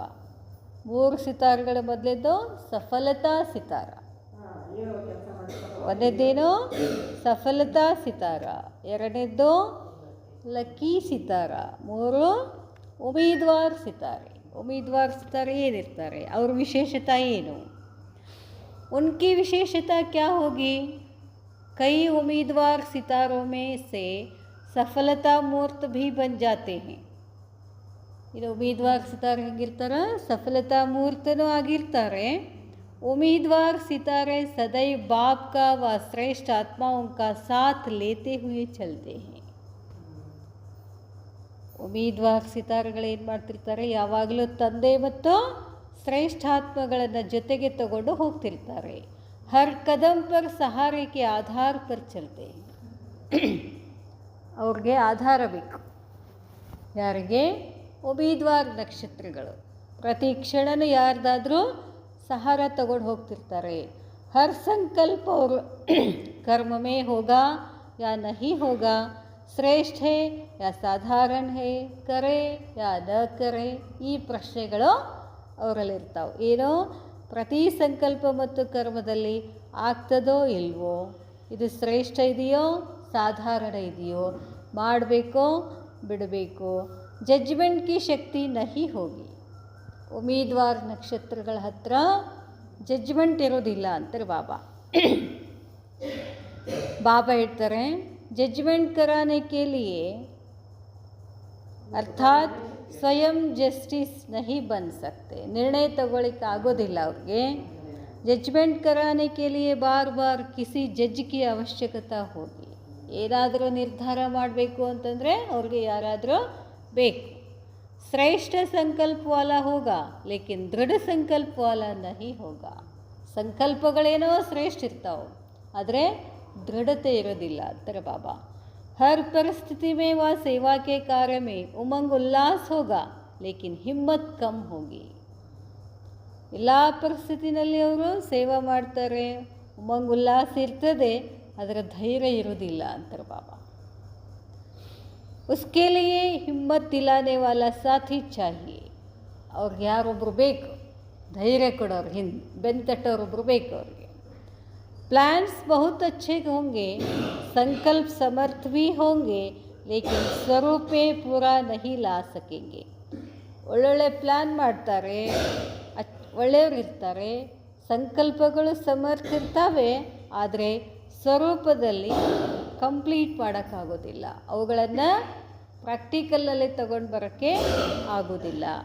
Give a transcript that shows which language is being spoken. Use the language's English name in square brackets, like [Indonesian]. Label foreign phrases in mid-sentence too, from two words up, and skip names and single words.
[Kannada] 3 ಸಿತಾರೆಗಳ ಮೊದಲಿದ್ದು ಸಫಲತಾ ಸಿತಾರ. ಒಂದನೇದೇನು ಸಫಲತಾ ಸಿತಾರ, ಎರಡನೇದ್ದು ಲಕ್ಕಿ ಸಿತಾರ, 3 ಉಮೀದ್ವಾರ್ ಸಿತಾರೆ. ಉಮೀದ್ವಾರ್ ಸಿತಾರೆ ಏನಿರ್ತಾರೆ, ಅವ್ರ ವಿಶೇಷತೆ ಏನು? [Hindi] उनकी विशेषता क्या होगी? कई उम्मीदवार सितारों में से सफलता मूर्त भी बन जाते हैं. [Kannada] ಇದು ಉಮೀದ್ವಾರ್ ಸಿತಾರೆ ಹೇಗಿರ್ತಾರೆ, ಸಫಲತಾ ಮೂರ್ತನೂ ಆಗಿರ್ತಾರೆ. [Hindi] उम्मीदवार सितारे सदैव बाप का व श्रेष्ठ आत्माओं का साथ लेते हुए चलते हैं. [Kannada] ಉಮೀದ್ವಾರ್ ಸಿತಾರೆಗಳೇನು ಮಾಡ್ತಿರ್ತಾರೆ, ಯಾವಾಗಲೂ ತಂದೆ ಮತ್ತು ಶ್ರೇಷ್ಠಾತ್ಮಗಳನ್ನು ಜೊತೆಗೆ ತಗೊಂಡು ಹೋಗ್ತಿರ್ತಾರೆ. [Hindi] हर कदम पर सहारे के आधार पर चलते. [Kannada] ಅವ್ರಿಗೆ ಆಧಾರ ಬೇಕು. ಯಾರಿಗೆ? ಉಮೀದ್ವಾರ್ ನಕ್ಷತ್ರಗಳು. ಪ್ರತಿ ಕ್ಷಣನೂ ಯಾರ್ದಾದ್ರೂ ಸಹಾರ ತಗೊಂಡು ಹೋಗ್ತಿರ್ತಾರೆ. [Hindi] हर संकल्प ಅವರು कर्म में होगा या नहीं होगा, श्रेष्ठ है या साधारण है, करे या न करे, [Kannada] ಈ ಪ್ರಶ್ನೆಗಳು ಅವರಲ್ಲಿರ್ತಾವೆ. ಏನೋ ಪ್ರತಿ ಸಂಕಲ್ಪ ಮತ್ತು ಕರ್ಮದಲ್ಲಿ ಆಗ್ತದೋ ಇಲ್ವೋ, ಇದು ಶ್ರೇಷ್ಠ ಇದೆಯೋ ಸಾಧಾರಣ ಇದೆಯೋ, ಮಾಡಬೇಕೋ ಬಿಡಬೇಕೋ, [Hindi] जजमेंट की शक्ति नहीं होगी. [Kannada] ಉಮೀದ್ವಾರ್ ನಕ್ಷತ್ರಗಳ ಹತ್ರ ಜಡ್ಜ್ಮೆಂಟ್ ಇರೋದಿಲ್ಲ ಅಂತಾರೆ ಬಾಬಾ. ಬಾಬಾ ಹೇಳ್ತಾರೆ [Hindi] ಜಡ್ಜ್ಮೆಂಟ್ कराने के लिए अर्थात स्वयं जस्टिस नहीं बन सकते. [Kannada] ನಿರ್ಣಯ ತಗೊಳ್ಳಿಕ್ಕೆ ಆಗೋದಿಲ್ಲ ಅವ್ರಿಗೆ. [Hindi] ಜಡ್ಜ್ಮೆಂಟ್ कराने के लिए बार बार किसी जज की आवश्यकता होगी. [Kannada] ಏನಾದರೂ ನಿರ್ಧಾರ ಮಾಡಬೇಕು ಅಂತಂದರೆ ಅವ್ರಿಗೆ ಯಾರಾದರೂ ಬೇಕು. [Hindi] श्रेष्ठ संकल्प वाला होगा लेकिन दृढ़ संकल्प वाला नहीं होगा. [Kannada] ಸಂಕಲ್ಪಗಳೇನೋ ಶ್ರೇಷ್ಠ ಇರ್ತಾವೆ, ಆದರೆ ದೃಢತೆ ಇರೋದಿಲ್ಲ ಅಂತಾರೆ ಬಾಬಾ. [Hindi] हर परिस्थिति में वह सेवा के कार्य में उमंग उल्लास होगा लेकिन हिम्मत कम होगी. [Kannada] ಎಲ್ಲ ಪರಿಸ್ಥಿತಿನಲ್ಲಿ ಅವರು ಸೇವಾ ಮಾಡ್ತಾರೆ, ಉಮಂಗ್ ಉಲ್ಲಾಸ ಇರ್ತದೆ, ಅದರ ಧೈರ್ಯ ಇರೋದಿಲ್ಲ ಅಂತಾರೆ ಬಾಬಾ. [Hindi] उसके लिए हिम्मत दिलाने वाला साथी चाहिए. [Kannada] ಅವ್ರಿಗೆ ಯಾರೊಬ್ಬರು ಬೇಕು, ಧೈರ್ಯ ಕೊಡೋರು, ಬೆನ್ನು ತಟ್ಟೋರೊಬ್ಬರು ಬೇಕು ಅವ್ರಿಗೆ. [Hindi] प्लान्स बहुत अच्छे होंगे, संकल्प समर्थ भी होंगे, लेकिन स्वरूप में पूरा नहीं ला सकेंगे. [Kannada] ಒಳ್ಳೊಳ್ಳೆ ಪ್ಲ್ಯಾನ್ ಮಾಡ್ತಾರೆ, ಒಳ್ಳೆಯವರು ಇರ್ತಾರೆ, ಸಂಕಲ್ಪಗಳು ಸಮರ್ಥ ಇರ್ತವೆ, ಆದರೆ ಸ್ವರೂಪದಲ್ಲಿ ಕಂಪ್ಲೀಟ್ ಮಾಡೋಕ್ಕಾಗೋದಿಲ್ಲ, ಅವುಗಳನ್ನು ಪ್ರಾಕ್ಟಿಕಲಲ್ಲಿ ತಗೊಂಡು ಬರೋಕ್ಕೆ ಆಗೋದಿಲ್ಲ.